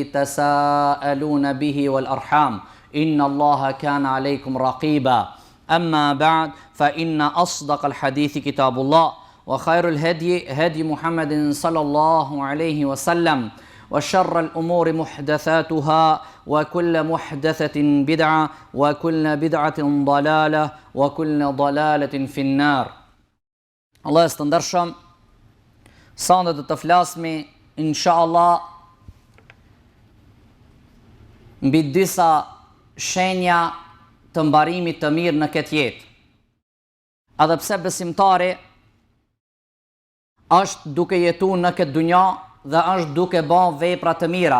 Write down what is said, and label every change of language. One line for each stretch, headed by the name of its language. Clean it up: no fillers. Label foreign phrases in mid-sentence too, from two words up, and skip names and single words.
Arabic: تساءلون به والأرحام إن الله كان عليكم رقيبا أما بعد فإن أصدق الحديث كتاب الله وخير الهدي هدي محمد صلى الله عليه وسلم وشر الأمور محدثاتها وكل محدثة بدعة وكل بدعة ضلالة وكل ضلالة في النار.
Albanian: Allah e stëndërshëm, sande të flasmi, inshallah, mbi disa shenja të mbarimit të mirë në këtë jetë. Edhe pse besimtari është duke jetu në këtë dunja dhe është duke bën vepra të mira.